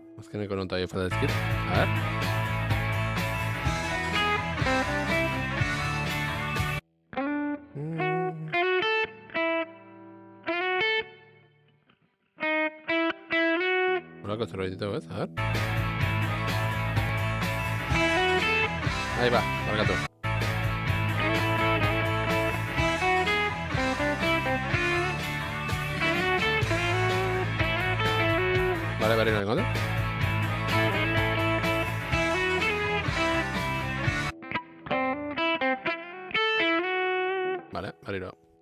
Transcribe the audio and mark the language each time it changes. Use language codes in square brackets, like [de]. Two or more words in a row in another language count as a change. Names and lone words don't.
[eu] azkeneko nota jo falta dizkit. [es] A ver. [eu] Horako zerbait ditugu, ez? [es] A ver. Ahí va, [eu] barkatu. Vale, berriro nengo, Vale, berriro.